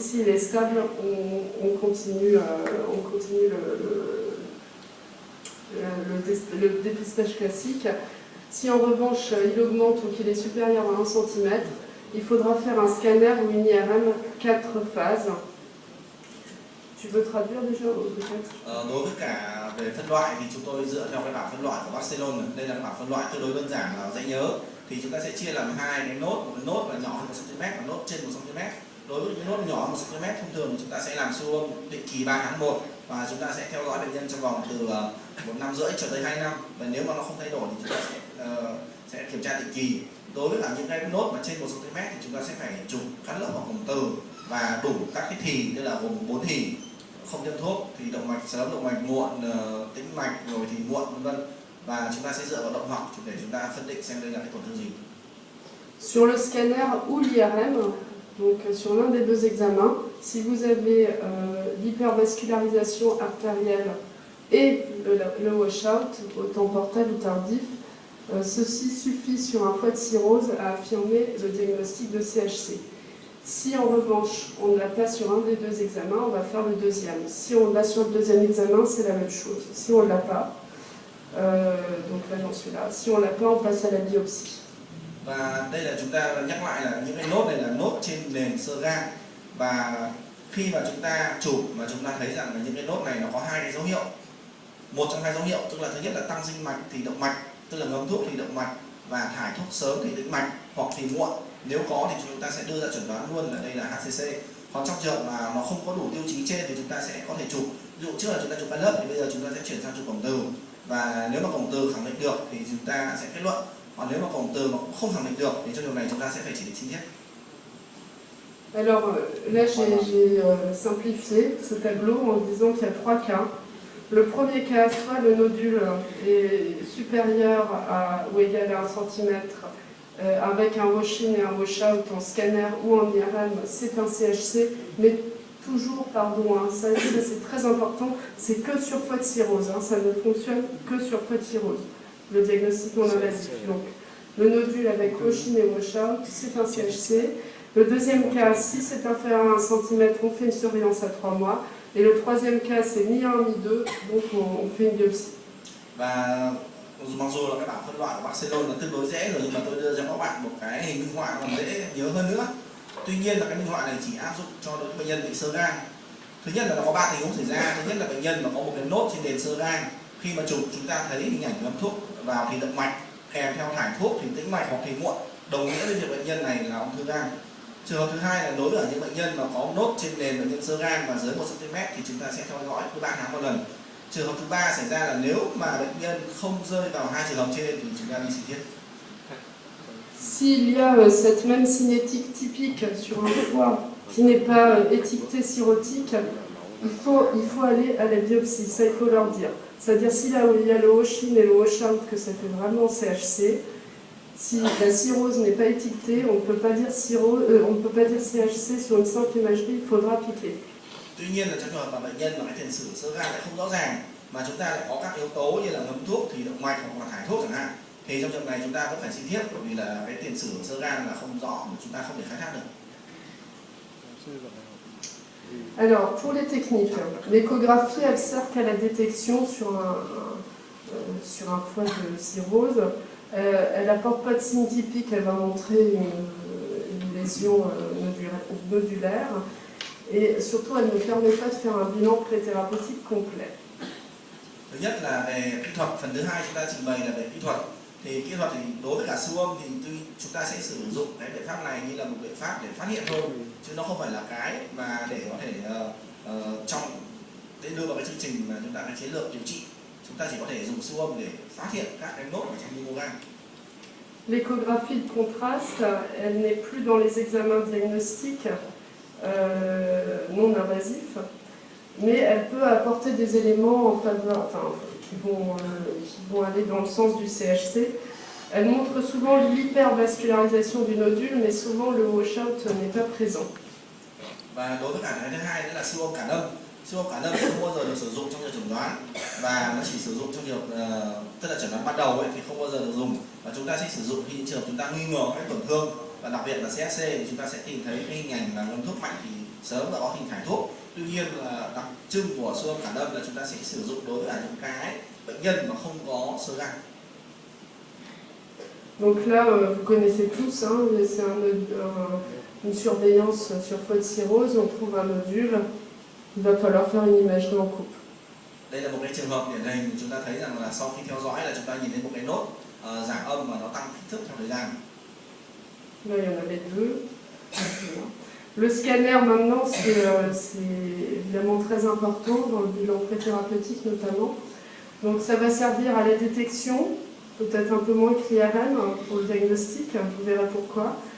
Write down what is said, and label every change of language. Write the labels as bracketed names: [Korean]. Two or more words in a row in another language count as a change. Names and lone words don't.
[French] S'il est stable, on continue le dépistage classique. Si en revanche il augmente ou qu'il est supérieur à 1 cm, il faudra faire un scanner ou une IRM 4 phases. Tu veux traduire déjà peut-être? [Vietnamese] Đối với cả về phân loại thì chúng tôi dựa theo cái bảng phân loại của Barcelona. Đây là bảng phân loại tương đối đơn giản và dễ nhớ. Thì chúng ta sẽ chia làm hai cái nốt, một cái nốt là nhỏ hơn 1 cm và nốt trên 1 cm. Đối với những nốt nhỏ hơn 1 cm thông thường thì chúng ta sẽ làm siêu âm định kỳ 3 tháng 1 và chúng ta sẽ theo dõi bệnh nhân trong vòng từ 1 năm rưỡi cho tới 2 năm. Và nếu mà nó không thay đổi thì chúng ta sẽ kiểm tra định kỳ. Đối với cả những cái nốt mà trên 1 cm thì chúng ta sẽ phải chụp cắt lớp hoặc cổng từ và đủ các cái thì, tức là gồm 4 thì, không tiêm thuốc thì động mạch sớm, động mạch muộn, tĩnh mạch rồi thì muộn vân vân, và chúng ta sẽ dựa vào động học để chúng ta phân định xem đây là cái tổn thương gì. [French] Sur le scanner ou l'IRM, donc sur l'un des deux examens, si vous avez l'hypervascularisation artérielle et le washout, autant portal ou tardif, ceci suffit sur un foie de cirrhose à affirmer le diagnostic de CHC. Si en revanche on ne l'a pas sur un des deux examens, on va faire le deuxième. Si on l'a sur le deuxième examen, c'est la même chose. Si on ne l'a pas, donc là j'en suis là, si on ne l'a pas, on passe à la biopsie. [Vietnamese] Và đây là chúng ta nhắc lại là những cái nốt này là nốt trên nền xơ gan, và khi mà chúng ta chụp mà chúng ta thấy rằng là những cái nốt này nó có hai cái dấu hiệu. Một trong hai dấu hiệu, tức là thứ nhất là tăng dinh mạch thì động mạch, tức là ngấm thuốc thì động mạch, và thải thuốc sớm thì tĩnh mạch, hoặc thì muộn. Nếu có thì chúng ta sẽ đưa ra chẩn đoán luôn là đây là HCC. Còn trong trường hợp mà nó không có đủ tiêu chí trên thì chúng ta sẽ có thể chụp. Ví dụ trước là chúng ta chụp ban lớp thì bây giờ chúng ta sẽ chuyển sang chụp cổng từ. Và nếu mà cổng từ khẳng định được thì chúng ta sẽ kết luận. Còn nếu mà cổng từ mà cũng không khẳng định được thì trong điều này chúng ta sẽ phải chỉ định sinh thiết. [French] Alors là j'ai simplifié ce tableau en disant qu'il y a 3 cas. Le premier cas, soit le nodule est supérieur à ou égal à 1 cm avec un wash-in et un wash-out en scanner ou en IRM, c'est un CHC, mais toujours, pardon, hein, ça c'est très important, c'est que sur foie de cirrhose, hein, ça ne fonctionne que sur foie de cirrhose, le diagnostic non invasif. Donc le nodule avec wash-in et wash-out, c'est un CHC. Le deuxième cas, si c'est inférieur à 1 cm, on fait une surveillance à 3 mois. Et le troisième cas, c'est ni 1 ni 2, donc on fait une biopsie. [Vietnamese] Và mặc dù là cái bảng phân loại của Barcelona là tương đối dễ rồi, nhưng mà tôi đưa cho các bạn một cái hình minh họa còn dễ nhớ hơn nữa. Tuy nhiên là cái minh họa này chỉ áp dụng cho đối với bệnh nhân bị xơ gan. Thứ nhất là nó có 3 tình huống xảy ra. Thứ nhất là bệnh nhân mà có một cái nốt trên nền xơ gan, khi mà chụp chúng ta thấy hình ảnh ngấm thuốc vào thì động mạch, kèm theo thải thuốc thì tĩnh mạch hoặc thì muộn, đồng nghĩa với việc bệnh nhân này là ung thư gan. Trường hợp thứ hai là đối với những bệnh nhân mà có nốt trên nền bệnh nhân xơ gan và dưới 1 cm thì chúng ta sẽ theo dõi cứ 3 tháng một lần. Trường hợp thứ ba xảy ra là nếu mà bệnh nhân không rơi vào hai trường hợp trên thì chúng ta đi sinh thiết. [French] S'il y a cette même cinétique typique sur un foie qui n'est pas étiqueté cirrhotique, il faut aller à la biopsie, ça il faut leur dire. C'est-à-dire s'il y a le wash-in et le wash-out que ça fait vraiment CHC, si la cirrhose n'est pas étiquetée, on ne peut pas dire CHC sur une simple imagerie, il faudra piquer. [Vietnamese] Tuy nhiên là trong trường hợp mà bệnh nhân mà cái tiền sử xơ gan lại không rõ ràng mà chúng ta lại có các yếu tố như là ngấm thuốc thì động mạch hoặc là thải thuốc chẳng hạn, thì trong trường hợp này chúng ta vẫn phải sinh thiết, bởi vì là cái tiền sử xơ gan là không rõ mà chúng ta không thể khai thác được. [French] Alors pour les techniques, l'échographie elle sert qu'à la détection sur un foie de cirrhose. Elle n'apporte pas de signe typique, elle va montrer une lésion nodulaire. Et surtout, elle ne permet pas de faire un bilan préthérapeutique complet. [Vietnamese] Thứ nhất là về kỹ thuật, phần thứ hai chúng ta trình bày là về kỹ thuật. Thì kỹ thuật thì đối với cả siêu âm thì chúng ta sẽ sử dụng cái biện pháp này như là một biện pháp để phát hiện thôi, chứ nó không phải là cái mà để có thể đưa vào cái chương trình mà chúng ta cái chiến lược điều trị. Chúng ta chỉ có thể dùng siêu âm để phát hiện các cái nốt ở trong myogan. [French] L'échographie de contraste, elle n'est plus dans les examens diagnostiques non invasifs, mais elle peut apporter des éléments en faveur, qui vont aller dans le sens du CHC. Elle montre souvent l'hypervascularisation du nodule, mais souvent le washout n'est pas présent. [Vietnamese] Và đối với cả cái thứ hai nữa là siêu âm cản âm. Siêu âm cản âm không bao giờ được sử dụng trong trường chẩn đoán, và nó chỉ sử dụng trong trường tức là chẩn đoán ban đầu ấy thì không bao giờ được dùng, và chúng ta sẽ sử dụng khi những trường chúng ta nghi ngờ các tổn thương, và đặc biệt là CHC thì chúng ta sẽ tìm thấy cái hình ảnh là ngấm thuốc mạnh thì sớm đã có hình thải thuốc. Tuy nhiên là đặc trưng của siêu âm cản âm là chúng ta sẽ sử dụng đối với những cái bệnh nhân mà không có xơ gan. [French] Donc là, vous connaissez tous, hein, c'est une surveillance sur foie de cirrhose, on trouve un nodule, il va falloir faire une imagerie en coupe. [Vietnamese] Đây là một cái trường hợp điển hình chúng ta thấy rằng là sau khi theo dõi là chúng ta nhìn thấy một cái nốt giảm âm mà nó tăng kích thước theo thời gian. [French] Là, il y en avait deux. Le scanner, maintenant, c'est évidemment très important dans le bilan préthérapeutique notamment. Donc ça va servir à la détection, peut-être un peu moins que l'IRM pour le diagnostic, vous verrez pourquoi.